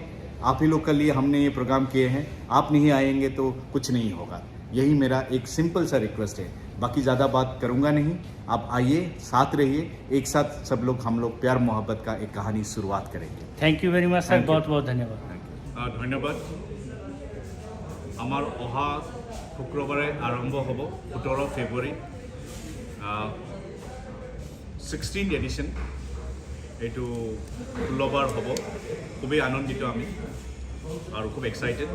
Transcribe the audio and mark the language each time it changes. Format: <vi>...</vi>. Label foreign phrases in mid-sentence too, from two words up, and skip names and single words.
<hi>आप ही लोग के लिए हमने ये प्रोग्राम किए हैं, आप नहीं आएंगे तो कुछ नहीं होगा। यही मेरा एक सिंपल सा रिक्वेस्ट है, बाकी ज़्यादा बात करूँगा नहीं। आप आइए, साथ रहिए, एक साथ सब लोग हम लोग प्यार मोहब्बत का एक कहानी शुरुआत करेंगे।</hi> <en>thank you very much sir,</en> <hi>बहुत बहुत धन्यवाद।</hi> <as>ধন্যবাদ। আমার অহা শুক্ৰবাৰে আৰম্ভ হ'ব 17 ফেব্ৰুৱাৰী 16th এডিশ্যন। এইটো 16বাৰ হ'ব। খুবেই আনন্দিত আমি আৰু খুব এক্সাইটেড।</as>